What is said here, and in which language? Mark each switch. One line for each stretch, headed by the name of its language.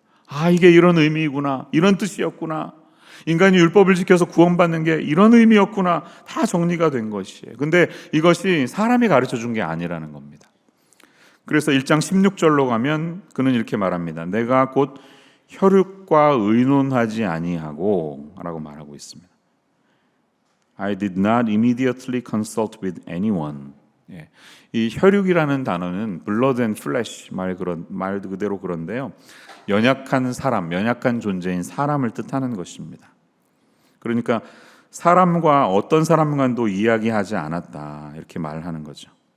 Korean: 아, 이게 이런 의미이구나, 이런 뜻이었구나, 인간이 율법을 지켜서 구원받는 게 이런 의미였구나, 다 정리가 된 것이에요. 근데 이것이 사람이 가르쳐 준 게 아니라는 겁니다. 그래서 1장 16절로 가면 그는 이렇게 말합니다. 내가 곧 혈육과 의논하지 아니하고 라고 말하고 있습니다.
English: I did not immediately consult with anyone.
Korean: 예. 이 혈육이라는 단어는
English: blood and flesh
Korean: 말 그대로 그런데요. 연약한 사람, 연약한 존재인 사람을 뜻하는 것입니다. 그러니까 사람과 어떤 사람과도 이야기하지 않았다, 이렇게 말하는 거죠.